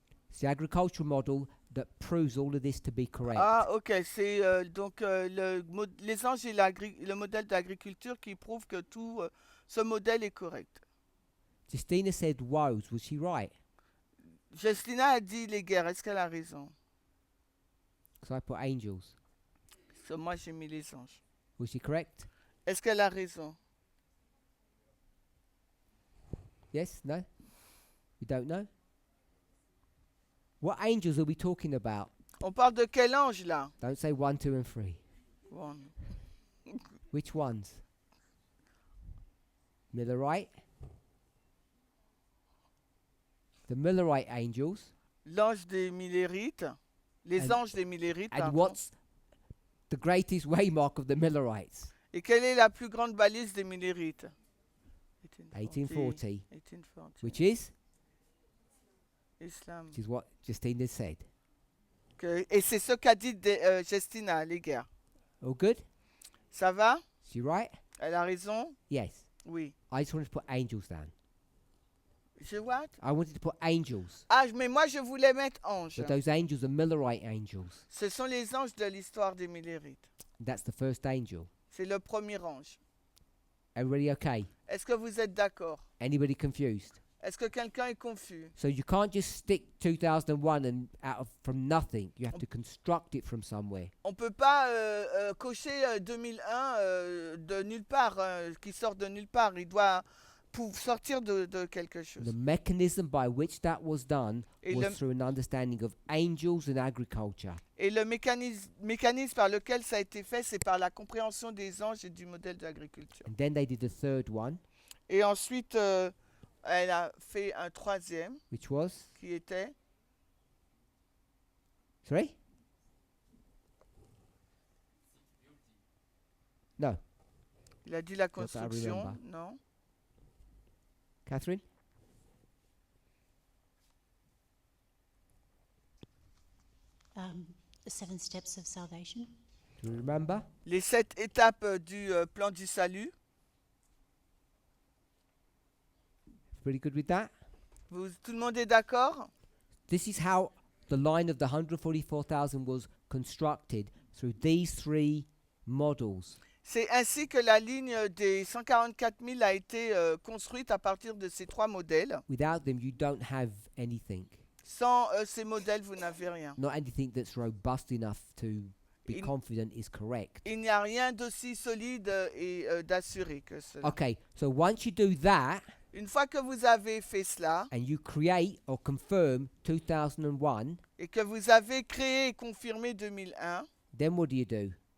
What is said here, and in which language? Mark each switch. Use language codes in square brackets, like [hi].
[en] It's the agricultural model that proves all of this to be correct. Ah, ok. [fr] C'est donc les anges et le modèle d'agriculture qui prouve que tout ce modèle est correct. [en] Justina said woes. Was she right? [fr] Justina a dit les guerres. Est-ce qu'elle a raison? [en] Because I put angels. [fr] So, moi, j'ai mis les anges. [en] Was she correct? [fr] Est-ce qu'elle a raison? [en] Yes? No? We don't know? What angels are we talking about? [fr] On parle de quel ange là? [en] Don't say 1, 2, and 3. [fr] Bon. [en] Which ones? Millerite? The Millerite angels. [fr] L'ange des Millérites. Les [en] And- [fr] anges des Millérites. [en] And [fr] pardon. [en] what's the greatest waymark of the Millerites? [fr] Et quelle est la plus grande balise des Millérites? [en] 1840. 1840. Which is? Islam. Which is what Justina said. [fr] Et c'est ce qu'a dit Justina, les guerres. [en] All good? [fr] Ça va? [en] Is she right? [fr] Elle a raison? [en] Yes. [fr] Oui. [en] I just wanted to put angels down. Je what? I wanted to put angels. [fr] Ah, mais moi je voulais mettre ange. [en] But those angels are Millerite angels. [fr] Ce sont les anges de l'histoire des Millérites. [en] That's the first angel. [fr] C'est le premier ange. [en] Everybody okay? [fr] Est-ce que vous êtes d'accord? [en] Anybody confused? [fr] Est-ce que quelqu'un est confus? [en] So you can't just stick 2001 and from nothing. You have to construct it from somewhere. [fr] On peut pas cocher 2001 de nulle part, qui sort de nulle part. Il doit sortir de quelque chose. [en] The mechanism by which that was done [fr] Et [en] was [fr] le- [en] through an understanding of angels and agriculture. [fr] Et le mécanisme par lequel ça a été fait, c'est par la compréhension des anges et du modèle d'agriculture. [en] And then they did a third one, [fr] Et ensuite, elle a fait un troisième [en] which was, [fr] qui était [en] sorry? No, [fr] il a dit la [en] I construction, remember. [fr] non? [en] Catherine? The 7 steps of salvation. Do you remember? [fr] Les 7 étapes du plan du salut. [en] Pretty good with that? [fr] Tout le monde est d'accord? [en] This is how the line of the 144,000 was constructed, through these three models. [fr] C'est ainsi que la ligne des 144 000 a été construite à partir de ces 3 modèles. [en] Without them, you don't have anything. [fr] Sans ces modèles, vous n'avez rien. [en] Not anything that's robust enough to be In- confident is correct. [fr] Il n'y a rien d'aussi solide et d'assuré que cela. [en] Okay, so once you do that, [fr] Une fois que vous avez fait cela [en] and you create or confirm 2001, [fr] et que vous avez créé et confirmé 2001, [en] then what do?